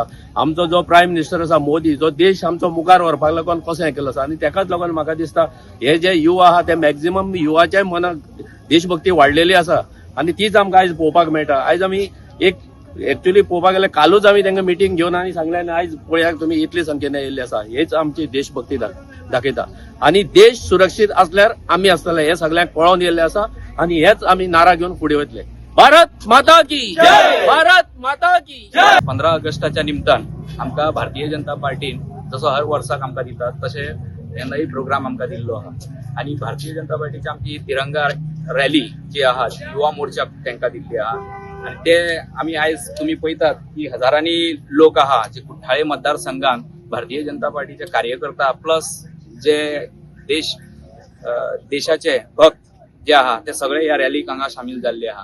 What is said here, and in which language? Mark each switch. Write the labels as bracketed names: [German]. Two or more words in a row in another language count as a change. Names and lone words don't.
[Konkani] आमचो जो [English] prime minister [Konkani] आसा मोदी जो देश आमचो मुखार व्हरपाक लागून कसो हें केलो आसा आनी तेकाच लागून म्हाका दिसता हे जे युवा आहा ते मॅक्झिमम युवाच्या मनाक देशभक्ती वाडलेली आसा आनी तीच आमकां आयज पळोवपाक मेळटा. आयज आमी एक एक्चुअली पळोवपाक गेल्यार कालूच आमी तांकां मिटींग घेवन आनी सांगलें आनी आयज पळयात तुमी इतले संख्येन येयल्ले आसा. हेच आमची देशभक्ती दाखयता आनी देश सुरक्षीत असल्यार आमी आसतले हे सगळ्यांक कळोवन येयल्ले आसा आनी हेच आमी नारा घेवन फुडें वतले. [Hindi] भारत माता की जय, भारत माता की जय. [Konkani] 15 ऑगस्टाच्या निमतान आमकां भारतीय जनता पार्टीन जसो हर वर्साक आमकां दितात तशें येन्नाय प्रोग्राम आमकां दिल्लो आहा आनी भारतीय जनता पार्टीची आमची तिरंगा रॅली जी आहा युवा मोर्चाक तांकां दिल्ली आहा आनी ते आमी आयज तुमी पळयतात की हजारांनी लोक आहा जे कुठ्ठाळे मतदारसंघात भारतीय जनता पार्टीचे कार्यकर्ता प्लस जे देशाचे भक्त जे आहा ते सगळे ह्या रॅलीक हांगा शामील जाल्ले आहा.